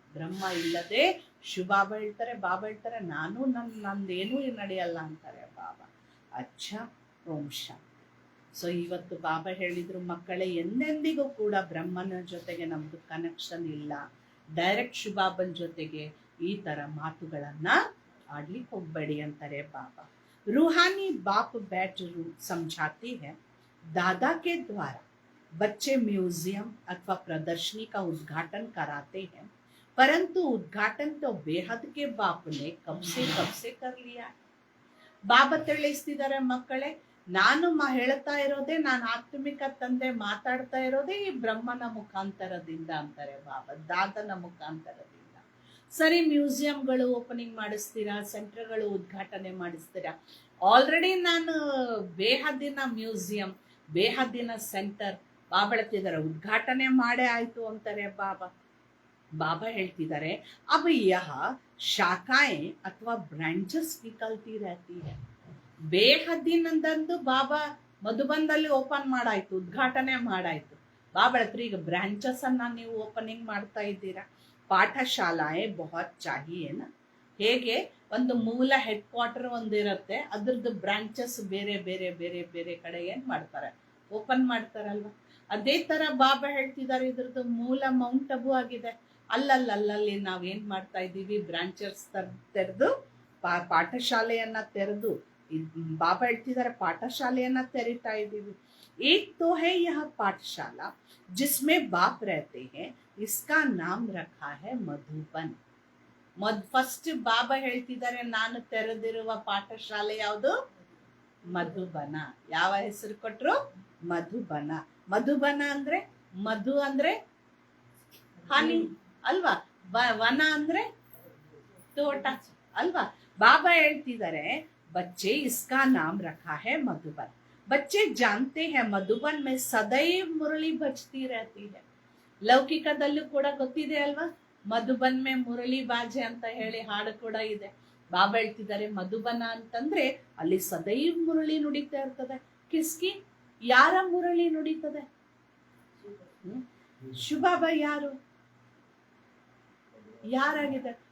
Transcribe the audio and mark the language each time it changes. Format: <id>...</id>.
<kn>ಬ್ರಹ್ಮ ಇಲ್ಲದೆ ಶಿವಬಾಬಾ ಹೇಳ್ತಾರೆ, ಬಾಬಾ ಹೇಳ್ತಾರೆ ನಾನು ನಂದೇನೂ ನಡೆಯಲ್ಲ ಅಂತಾರೆ ಬಾಬಾ. ಅಚ್ಚ ಓಂ ಶಾಂತಿ. ಸೊ ಇವತ್ತು ಬಾಬಾ ಹೇಳಿದ್ರು, ಮಕ್ಕಳೇ ಎಂದೆಂದಿಗೂ ಕೂಡ ಬ್ರಹ್ಮನ ಜೊತೆಗೆ ನಮ್ದು ಕನೆಕ್ಷನ್ ಇಲ್ಲ, ಡೈರೆಕ್ಟ್ ಶಿವಬಾಬನ್ ಜೊತೆಗೆ ಈ ತರ ಮಾತುಗಳನ್ನ ಆಡ್ಲಿಕ್ಕೆ ಹೋಗ್ಬೇಡಿ ಅಂತಾರೆ ಬಾಬಾ.</kn> <hi>रूहानी बाप बैठ समझाती है, दादा के द्वारा बच्चे म्यूजियम अथवा प्रदर्शनी का उद्घाटन कराते हैं, परंतु उद्घाटन तो बेहद के बाप ने कब से कर लिया है.</hi> <kn>ಬಾಬಾ ತಿಳಿಸ್ತಿದ್ದಾರೆ ಮಕ್ಕಳೇ, ನಾನು ಹೇಳ್ತಾ ಇರೋದೇ, ನಾನು ಆತ್ಮಿಕ ತಂದೆ ಮಾತಾಡ್ತಾ ಇರೋದೇ ಈ ಬ್ರಹ್ಮನ ಮುಖಾಂತರದಿಂದ ಅಂತಾರೆ ಬಾಬಾ, ದಾದನ ಮುಖಾಂತರದಿಂದ. ಸರಿ, ಮ್ಯೂಸಿಯಂಗಳು ಓಪನಿಂಗ್ ಮಾಡಿಸ್ತೀರಾ, ಸೆಂಟರ್ಗಳು ಉದ್ಘಾಟನೆ ಮಾಡಿಸ್ತೀರಾ. ಆಲ್ರೆಡಿ ನಾನು ಬೇಹದ್ದಿನ ಮ್ಯೂಸಿಯಂ, ಬೇಹದ್ದಿನ ಸೆಂಟರ್ ಬಾಬಾ ಹೇಳ್ತಿದ್ದಾರೆ ಉದ್ಘಾಟನೆ ಮಾಡೇ ಆಯ್ತು ಅಂತಾರೆ ಬಾಬಾ.</kn> <hi>बाबा</hi> <kn>ಹೇಳ್ತಿದ್ದಾರೆ</kn> <hi>अब यह शाखाएं अथवा ब्रांचेस निकलती रहती है.</hi> <kn>ಬೇಹದ್ದಿನಂದಂದು ಬಾಬಾ ಮಧುಬನ್ದಲ್ಲಿ ಓಪನ್ ಮಾಡಾಯ್ತು, ಉದ್ಘಾಟನೆ ಮಾಡಾಯ್ತು. ಬಾಬಾ ಹೇಳ್ತಾರೆ ಈಗ ಬ್ರಾಂಚಸ್ ಅನ್ನ ನೀವು ಓಪನಿಂಗ್ ಮಾಡ್ತಾ ಇದ್ದೀರಾ.</kn> <hi>ಪಾಠಶಾಲಾಯೇ ಬಹುತ್ ಚಾಹಿಯೇನ,</hi> <kn>ಹೇಗೆ ಒಂದು ಮೂಲ ಹೆಡ್ ಕ್ವಾರ್ಟರ್ ಒಂದಿರುತ್ತೆ, ಅದ್ರದ್ದು ಬ್ರಾಂಚಸ್ ಬೇರೆ ಬೇರೆ ಬೇರೆ ಬೇರೆ ಕಡೆ ಏನ್ ಮಾಡ್ತಾರೆ, ಓಪನ್ ಮಾಡ್ತಾರಲ್ವಾ. ಅದೇ ತರ ಬಾಬಾ ಹೇಳ್ತಿದ್ದಾರೆ ಇದ್ರದ್ದು ಮೂಲ ಮೌಂಟ್ ಅಬು ಆಗಿದೆ. ಅಲ್ಲಲ್ಲಿ ನಾವೇನ್ ಮಾಡ್ತಾ ಇದ್ದೀವಿ, ಬ್ರಾಂಚಸ್ ತೆರೆದು ಪಾಠಶಾಲೆಯನ್ನ ತೆರೆದು, ಬಾಬಾ ಹೇಳ್ತಿದ್ದಾರೆ ಪಾಠಶಾಲೆಯನ್ನ ತೆರಿತಾ ಇದ್ದೀವಿ.</kn> <hi>एक तो है यह पाठशाला जिसमें बाप रहते हैं, इसका नाम रखा है मधुबन.</hi> <kn>ಫಸ್ಟ್ ಬಾಬಾ ಹೇಳ್ತಿದ್ದಾರೆ ನಾನು ತೆರೆದಿರುವ ಪಾಠಶಾಲೆ ಯಾವುದು, ಮಧುಬನ. ಯಾವ ಹೆಸರು ಕೊಟ್ರು, ಮಧುಬನ. ಮಧುಬನ ಅಂದ್ರೆ ಮಧು ಅಂದ್ರೆ ಹನಿ ಅಲ್ವಾ, ವನ ಅಂದ್ರೆ ತೋಟ ಅಲ್ವಾ. ಬಾಬಾ ಹೇಳ್ತಿದ್ದಾರೆ</kn> <hi>बच्चे इसका नाम रखा है मधुबन. बच्चे जानते हैं मधुबन में सदैव मुरली बजती रहती है.</hi> <kn>ಲೌಕಿಕದಲ್ಲೂ ಕೂಡ ಗೊತ್ತಿದೆ ಅಲ್ವಾ,</kn> <hi>ಮಧುಬನ್ ಮೇ ಮುರಳಿ ಬಾಜೆ</hi> <kn>ಅಂತ ಹೇಳಿ ಹಾಡು ಕೂಡ ಇದೆ. ಬಾಬಾ ಹೇಳ್ತಿದ್ದಾರೆ ಮಧುಬನ ಅಂತಂದ್ರೆ ಅಲ್ಲಿ ಸದೈವ್ ಮುರಳಿ ನುಡಿತಾ ಇರ್ತದೆ.</kn> <hi>ಕಿಸ್ಕಿ,</hi> <kn>ಯಾರ ಮುರಳಿ ನುಡಿತದೆ? ಶಿವಬಾಬಾ ಯಾರು, ಯಾರಾಗಿದ್ದಾರೆ?</kn>